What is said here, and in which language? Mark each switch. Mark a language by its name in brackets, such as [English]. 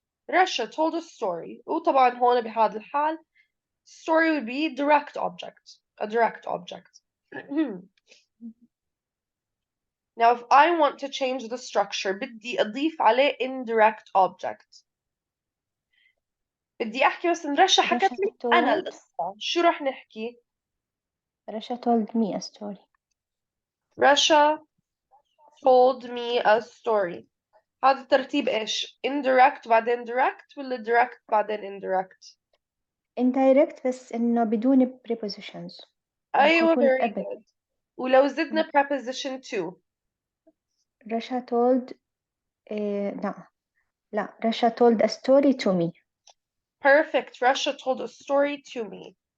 [English] Resha told a story. [Arabic] وطبعا هون بهذا الحال [English] story would be direct object, a direct object. Now if I want to change the structure [Arabic] بدي أضيف عليه [English] indirect object. [Arabic] بدي أحكي بس إن رشا حكت لي أنا القصة. شو رح نحكي؟ [English] Rasha told me a story. Resha told me a story. [Arabic] هذا الترتيب إيش؟ indirect بعدين direct ولا direct بعدين indirect؟ Indirect بس إنه بدون prepositions. أيوة يكون [English] very [Arabic] أبد. [English] good. [Arabic] ولو زدنا preposition to. [English] Rasha told [Arabic] لا [English] Rasha told a story to me. Perfect. Resha told a story to me.